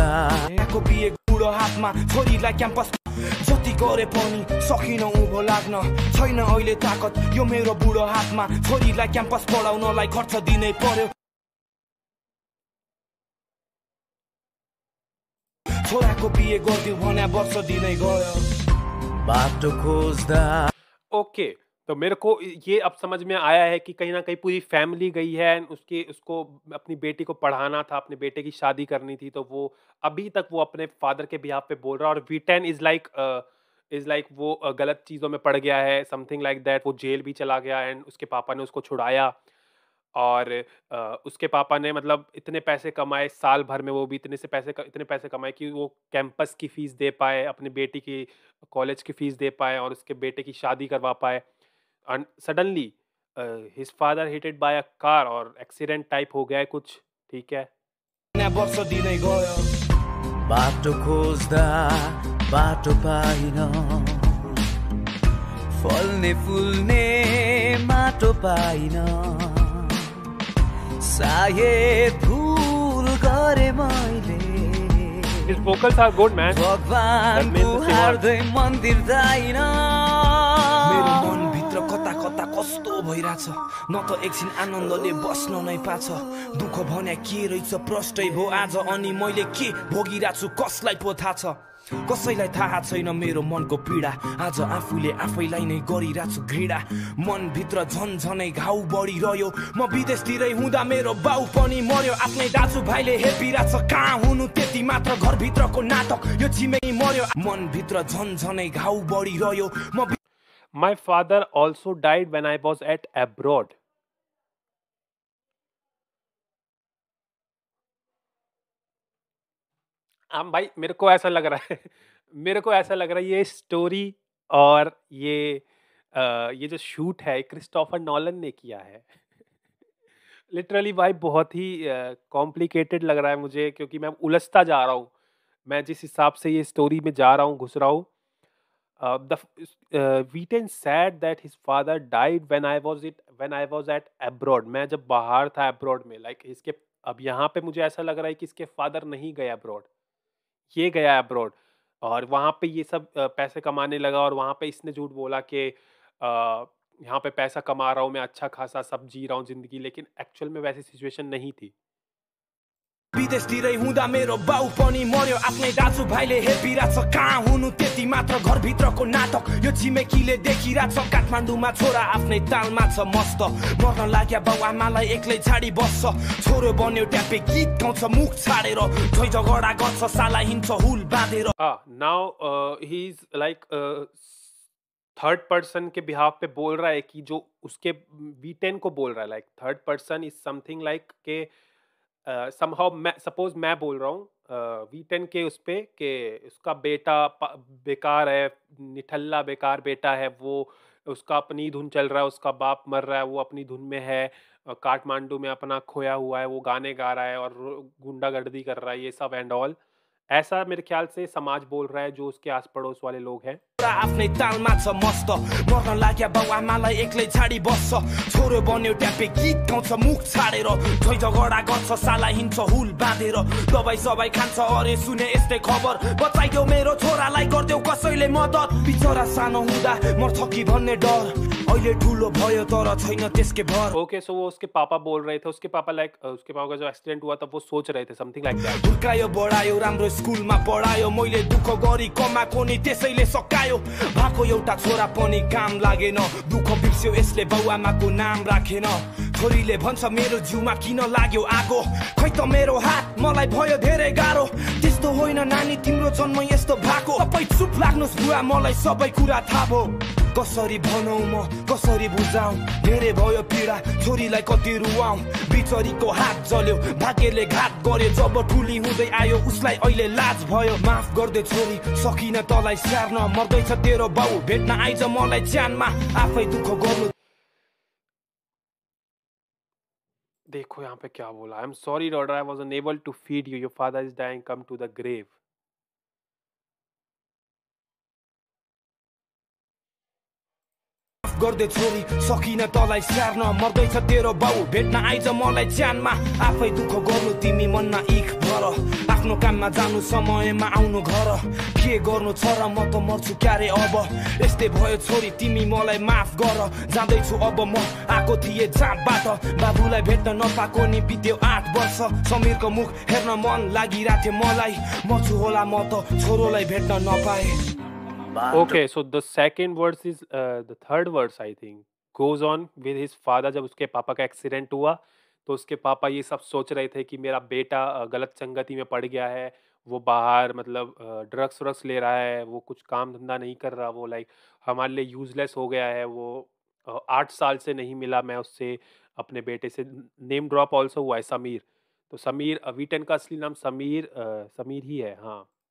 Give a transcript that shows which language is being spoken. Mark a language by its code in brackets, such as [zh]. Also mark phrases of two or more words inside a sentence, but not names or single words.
[ne] को बिहे बुढो हातमा छोरीलाई क्याम्पस जति गरे पनि सकिन उँभो लाग्न छैन अहिले ताकत यो मेरो बुढो हातमा छोरीलाई क्याम्पस पढाउनलाई खर्च दिनै पर्यो छोराको बिहे गरिदिउ भने वर्ष दिनै गयो बाटो खोज्दा। [hi] ओके तो मेरे को ये अब समझ में आया है कि कहीं ना कहीं पूरी फैमिली गई है उसको अपनी बेटी को पढ़ाना था अपने बेटे की शादी करनी थी तो वो अभी तक वो अपने फादर के बिहाफ पे बोल रहा है और V10 [en] is like [hi] वो गलत चीज़ों में पड़ गया है [en] something like that. [hi] वो जेल भी चला गया एंड उसके पापा ने उसको छुड़ाया और उसके पापा ने मतलब इतने पैसे कमाए साल भर में वो भी इतने पैसे कमाए कि वो कैंपस की फ़ीस दे पाए अपनी बेटी की कॉलेज की फ़ीस दे पाए और उसके बेटे की शादी करवा पाए। [en] And suddenly his father hit it by a car [hi] और एक्सीडेंट टाइप हो गया है कुछ। ठीक है [ne] वर्ष दिनै गयो बाटो खोज्दा बाटो पाइन फल्ने फुल्ने माटो पाइन सायद भुल गरे मैले [en] His vocals are good man। [ne] भगवानको हार्दै मन्दिर जाइन मेरो मन भित्र कता कता कस्तो भइराछ न त एकछिन आनन्दले बस्न नै पाछ दुःख भन्या के रहेछ प्रष्टै भो आज अनि मैले के भोगिराछु कसलाई पो थाहा छ कसैलाई थाहा छैन मेरो मनको पीडा आज आफूले आफैलाई नै गरिरहेछु घृणा मनभित्र झन्झनै घाउ बढिरह्यो म विदेशतिरै हुँदा मेरो बाउ पनि मर्यो आफ्नै दाजुभाइले हेपिरहेछ कहाँ हुनु त्यति मात्र घरभित्रको नाटक यो छिमेकी मर्यो मनभित्र झन्झनै घाउ बढिरह्यो म [en] My father also died when I was at abroad. [hi] भाई मेरे को ऐसा लग रहा है ये स्टोरी और ये जो शूट है क्रिस्टोफर नॉलन ने किया है लिटरली भाई बहुत ही कॉम्प्लिकेटेड लग रहा है मुझे क्योंकि मैं उलझता जा रहा हूँ मैं जिस हिसाब से ये स्टोरी में जा रहा हूँ घुस रहा हूँ [en] Wheaton said that his father died when I was at abroad. [hi] मैं जब बाहर था abroad में इसके अब यहाँ पे मुझे ऐसा लग रहा है कि इसके फादर नहीं गए abroad, ये गया abroad और वहाँ पे ये सब पैसे कमाने लगा और वहाँ पे इसने झूठ बोला कि यहाँ पे पैसा कमा रहा हूँ मैं अच्छा खासा सब जी रहा हूँ जिंदगी लेकिन एक्चुअल में वैसी सिचुएशन नहीं थी [ne] विदेशतिरै हुँदा मेरो बाउ पनि मर्यो आफ्नै दाजुभाइले हेपिरहेछ कहाँ हुनु त्यति मात्र घरभित्रको नाटक यो छिमेकीले देखिरहेछ काठमाडौँमा छोरा आफ्नै तालमा छ मस्त मर्न लाग्या बाउ आमालाई एक्लै छाडी बस्छ छोरो बन्यो ट्यापे गीत गाउँछ मुख छाडेर झै झगडा गर्छ साला हिँड्छ हुल बाँधेर [en] now he is like third person [hi] के बिहाफ पे बोल रहा है कि जो उसके V10 को बोल रहा है [en] like third person is something like [hi] के somehow मैं बोल रहा हूँ V10 के उस पे कि उसका बेटा बेकार है निठल्ला बेकार बेटा है वो उसका अपनी धुन चल रहा है उसका बाप मर रहा है वो अपनी धुन में है काठमांडू में अपना खोया हुआ है वो गाने गा रहा है और गुंडागर्दी कर रहा है ये सब [en] and all [hi] ऐसा मेरे ख्याल से समाज बोल रहा है जो उसके आस पड़ोस वाले लोग हैं [ne] आफ्नै तालमा छ मस्त मर्न लाग्या बाउ आमालाई एक्लै छाडी बस्छ छोरो बन्यो ट्यापे गीत गाउँछ मुख छाडेर झै झगडा गर्छ साला हिँड्छ हुल बाँधेर दबाई सबाई खान्छ अरे सुने यस्तै खबर बचाइदेऊ मेरो छोरालाई गरिदेऊ कसैले मद्दत बिचरा सानो हुँदा मर्छ कि भन्ने डर अहिले ठुलो भयो तर छैन त्यसकै भर [en] okay so [hi] वो उसके पापा बोल रहे थे उसके पापा उसके पापा का जो एक्सीडेंट हुआ था वो सोच रहे थे [en] something like that [ne] हुर्कायो बढायो राम्रो स्कुलमा पढायो मैले दुःख गरी कमाएको नि त्यसैले सकायो भाको एउटा छोरा पनि काम लागेन दुःख बिर्स्यो यसले बाउआमाको नाम राखेन छोरीले भन्छ मेरो जिउमा किन लाग्यो आगो खै त मेरो हात मलाई भयो धेरै गाह्रो त्यस्तो होइन नानी तिम्रो जन्म यस्तो भएको सबै चुप लाग्नुस् बुवा मलाई सबै कुरा थाहा भयो कसरी भनौँ म कसरी बुझाउँ धेरै भयो पीडा छोरीलाई कति रुवाउँ बिचरीको हात जल्यो भाग्यले घात गर्यो जब ठुली हुँदै आयो उसलाई अहिले लाज भयो माफ गर्दै छोरी सकिन तलाई स्याहार्न मर्दैछ तेरो बाउ भेट्न आइज मलाई च्यानमा आफै दुःख गर्नु [hi] देखो यहाँ पे क्या बोला [en] I am sorry daughter I was unable to feed you your father is dying come to the grave [ne] गर्दै छोरी सकिन तलाई स्याहार्न मर्दैछ तेरो बाउ भेट्न आइज मलाई च्यानमा आफै दुःख गर्नु तिमी मनमा इख भर आफ्नो काममा जानु समयमा आउनु घर के गर्नु छ र म त मर्छु क्यारे अब यस्तै भयो छोरी तिमी मलाई माफ गर जाँदैछु अब म आएको थिएँ जाँबाट बाबुलाई भेट्न नपाएको नि बित्यो 8 वर्ष समीरको मुख हेर्न मन लागिरहेथ्यो मलाई मर्छु होला म त छोरोलाई भेट्न नपाए [en] Okay, so the second verse is the third verse I think goes on with his father. [hi] जब उसके पापा का एक्सीडेंट हुआ तो उसके पापा ये सब सोच रहे थे कि मेरा बेटा गलत संगति में पड़ गया है वो बाहर मतलब ड्रग्स व्रग्स ले रहा है वो कुछ काम धंधा नहीं कर रहा वो लाइक हमारे लिए यूजलेस हो गया है वो 8 साल से नहीं मिला मैं उससे अपने बेटे से [en] name drop also [hi] हुआ है समीर तो समीर V10 का असली नाम समीर ही है हाँ